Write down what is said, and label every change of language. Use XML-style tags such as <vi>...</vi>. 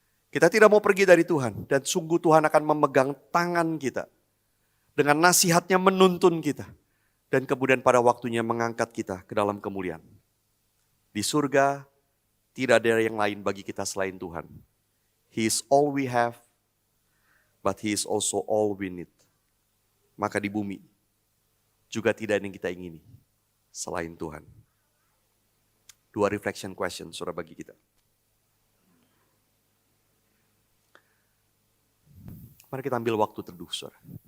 <id>Kita tidak mau pergi dari Tuhan. Dan sungguh Tuhan akan memegang tangan kita. Dengan nasihatnya menuntun kita. Dan kemudian pada waktunya mengangkat kita ke dalam kemuliaan. Di surga tidak ada yang lain bagi kita selain Tuhan.</id> <en>He is all we have, but He is also all we need.</en> <id>Maka di bumi juga tidak ada yang kita ingini selain Tuhan. 2</id> <en>reflection question</en> <id>saudara bagi kita. Mari kita ambil waktu teduh saudara.</id>